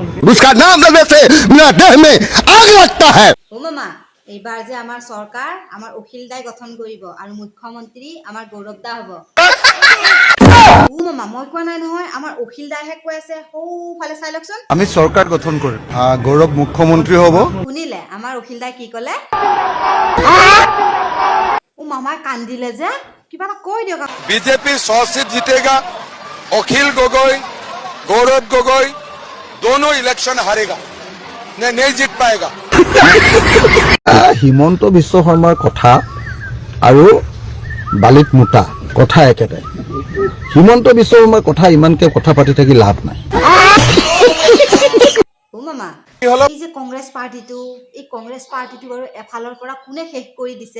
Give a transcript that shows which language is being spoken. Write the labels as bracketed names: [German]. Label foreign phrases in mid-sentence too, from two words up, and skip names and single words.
[Assamese] ও মামা এইবাৰ যে আমাৰ চৰকাৰ আমাৰ অখিল দাই গঠন কৰিব আৰু মুখ্যমন্ত্ৰী আমাৰ গৌৰৱ দা হ'ব। ও মামা মই কোৱা নাই নহয়, আমাৰ অখিল দাইহে কৈ আছে, সৌফালে চাই লওকচোন। আমি চৰকাৰ গঠন কৰিম, গৌৰৱ মুখ্যমন্ত্ৰী হ'ব। শুনিলে আমাৰ অখিল দাই কি ক'লে? ও মামাই কান্দিলে যে, কিবা এটা কৈ দিয়ক। [Hindi] बीजेपी 100 सीट जीतेगा। अखिल गोगोई, गौरव गोगोई दोनों इलेक्शन हारेगा, नहीं जीत पाएगा। [Assamese] হিমন্ত বিশ্ব শৰ্মাৰ কথা আৰু বালিত মোটা কথা একেটাই। হিমন্ত বিশ্ব শৰ্মাৰ কথা ইমানকে কথা পাতি থাকি লাভ নাই। ও মামা এই যে কংগ্ৰেছ পাৰ্টিটো, এই কংগ্ৰেছ পাৰ্টিটো বাৰু এফালৰ পৰা কোনে শেষ কৰি দিছে?